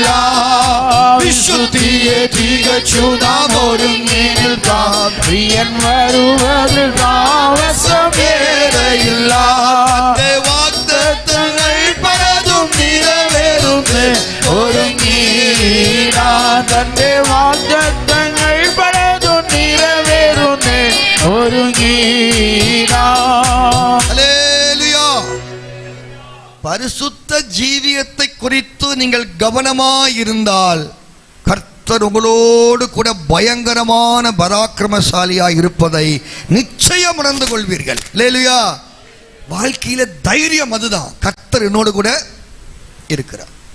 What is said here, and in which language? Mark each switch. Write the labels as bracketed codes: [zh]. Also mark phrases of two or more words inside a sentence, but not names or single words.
[ml] വിശുദ്ധിയെ തികച്ചു നാം ഒരുങ്ങി നിൽക്കാം പ്രിയൻ വരുവതിൽ താമസം ഏറെയില്ല വാഗ്ദത്തങ്ങൾ പലതും നിറവേറുന്നേ ഒരുങ്ങിടാം തന്റെ വാഗ്ദത്തങ്ങൾ പലതും നിറവേറുന്നേ ഒരുങ്ങിടാം. [ta] ஹல்லேலூயா. பரிசுத்த ஜீவியத்தை குறித்து நீங்கள் கவனமாயிருந்தால் கர்த்தர் உங்களோடு கூட பயங்கரமான பராக்கிரமசாலியாய் இருப்பதை நிச்சயம் உணர்ந்து கொள்வீர்கள். ஹல்லேலூயா. வாழ்க்கையில தைரியம் அதுதான், கர்த்தர் என்னோடு கூட இருக்கிறார்.